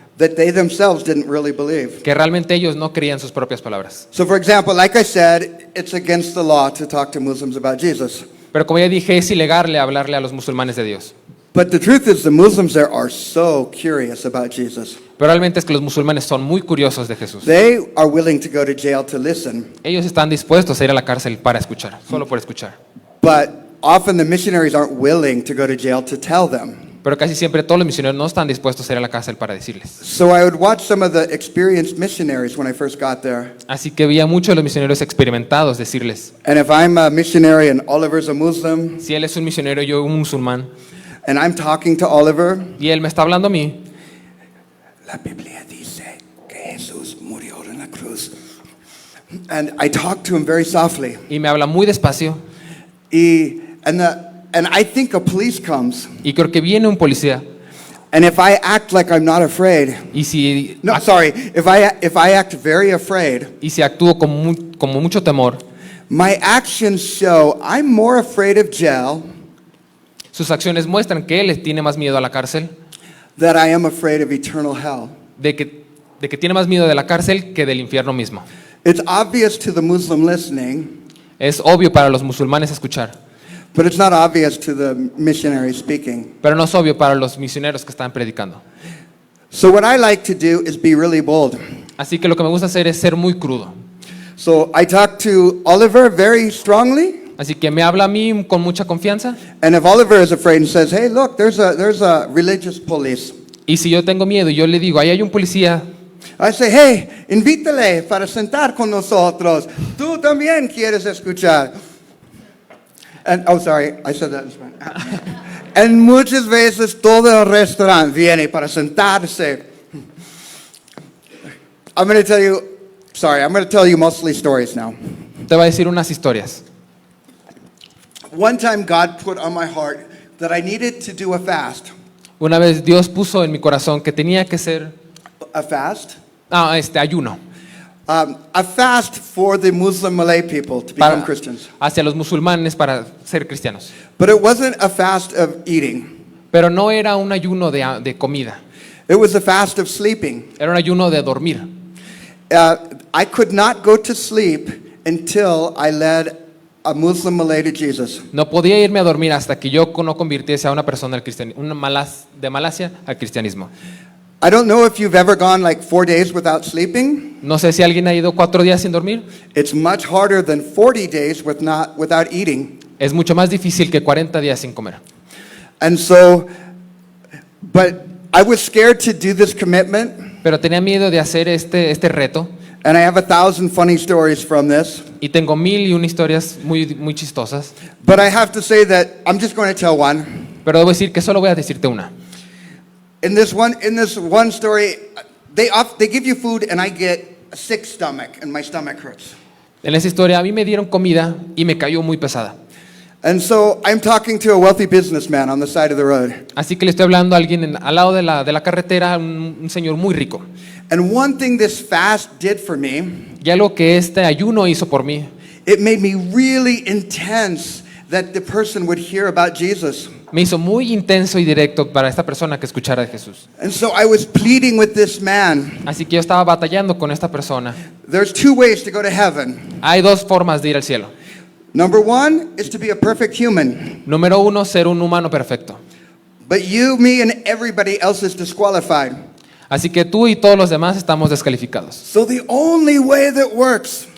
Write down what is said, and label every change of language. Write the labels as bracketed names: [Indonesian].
[English] that they themselves didn't really believe. [Spanish] que realmente ellos no creían sus propias palabras. [English] So for example, like I said, it's against the law to talk to Muslims about Jesus. [Spanish] Pero como ya dije, es ilegal hablarle a los musulmanes de Dios. [English] But the truth is the Muslims there are so curious about Jesus. [Spanish] Pero realmente es que los musulmanes son muy curiosos de Jesús. [English] They are willing to go to jail to listen. [Spanish] Ellos están dispuestos a ir a la cárcel para escuchar, solo por escuchar. [English] But often the missionaries aren't willing to go to jail to tell them. [Spanish] Pero casi siempre todos los misioneros no están dispuestos a ir a la cárcel para decirles. [English] So I would watch some of the experienced missionaries when I first got there. [Spanish] Así que vi a muchos de los misioneros experimentados decirles, [English] And if I'm a missionary and Oliver's a Muslim, [Spanish] si él es un misionero y yo un musulmán, [English] and I'm talking to Oliver, [Spanish] y él me está hablando a mí, la Biblia dice que Jesús murió en la cruz. [English] And I talk to him very softly. [Spanish] y me habla muy despacio, [English] And I think a police comes. [Spanish] y creo que viene un policía, [English] And if I act like I'm not afraid, [Spanish] y si, [English] no, sorry, if I act very afraid, [Spanish] y si actúo con mucho temor, [English] my actions show I'm more afraid of jail [Spanish] sus acciones muestran que él tiene más miedo a la cárcel, [English] than I am afraid of eternal hell. [Spanish] de que tiene más miedo de la cárcel que del infierno mismo. [English] It's obvious to the Muslim listening, [Spanish] Es obvio para los musulmanes escuchar, [English] but it's not obvious to the missionary speaking. [Spanish] pero no es obvio para los misioneros que están predicando. [English] So what I like to do is be really bold. [Spanish] Así que lo que me gusta hacer es ser muy crudo. [English] So I talk to Oliver very strongly, [Spanish] Así que me habla a mí con mucha confianza, [English] and if Oliver is afraid and says, "Hey, look, there's a religious police," [Spanish] y si yo tengo miedo y yo le digo, ahí hay un policía, [English] I say, "Hey, [Spanish] invítale para sentar con nosotros. Tú también quieres escuchar." [English] And oh, sorry, I said that in Spanish. And [Spanish] muchas veces todo el restaurante viene para sentarse. [English] I'm going to tell you mostly stories now. [Spanish] te va a decir unas historias. [English] one time God put on my heart that I needed to do a fast. [Spanish] Una vez Dios puso en mi corazón que tenía que ser [English] A fast? [Spanish] ayuno [English] A fast for the Muslim Malay people to become [Spanish] para, [English] Christians. [Spanish] hacia los musulmanes para ser cristianos. [English] But it wasn't a fast of eating. [Spanish] Pero no era un ayuno de comida, [English] It was a fast of sleeping. [Spanish] era un ayuno de dormir. [English] I could not go to sleep until I led a Muslim Malay to Jesus. [Spanish] No podía irme a dormir hasta que yo no convirtiese a una persona al cristianismo, de Malasia al cristianismo. [English] I don't know if you've ever gone like 4 days without sleeping. [Spanish] No sé si alguien ha ido 4 días sin dormir. [English] It's much harder than 40 days without eating. [Spanish] Es mucho más difícil que 40 días sin comer. [English] And so, but I was scared to do this commitment, [Spanish] Pero tenía miedo de hacer este reto [English] and I have 1,000 funny stories from this. [Spanish] y tengo 1001 historias muy chistosas. [English] But I have to say that I'm just going to tell one. [Spanish] Pero debo decir que solo voy a decirte una. [English] In this one story, they give you food and I get a sick stomach and my stomach hurts. [Spanish] En esa historia a mí me dieron comida y me cayó muy pesada. [English] And so I'm talking to a wealthy businessman on the side of the road. [Spanish] Así que le estoy hablando a alguien al lado de la carretera, un señor muy rico. [English] And one thing this fast did for me, [Spanish] Y algo que este ayuno hizo por mí, [English] it made me really intense that the person would hear about Jesus. [Spanish] me hizo muy intenso y directo para esta persona que escuchara de Jesús. [English] And so I was pleading with this man. [Spanish] Así que yo estaba batallando con esta persona. [English] There's 2 ways to go to heaven. [Spanish] Hay 2 formas de ir al cielo. [English] Number 1 is to be a perfect human. [Spanish] Número 1, ser un humano perfecto. [English] But you, me, and everybody else is disqualified. [Spanish] Así que tú y todos los demás estamos descalificados. [English] So the only way that works